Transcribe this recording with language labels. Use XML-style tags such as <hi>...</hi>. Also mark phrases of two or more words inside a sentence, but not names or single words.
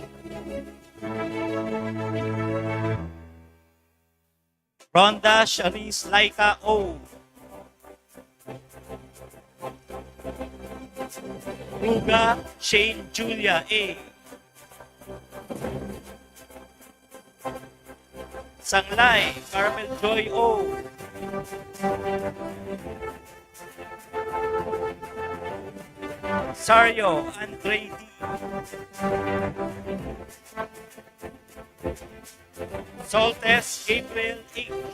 <en>Rhonda Sharice Laika O. Ruga Shane Julia A. Sanglay Carmel Joy O. Sario Andre D. Soltes April H.</en>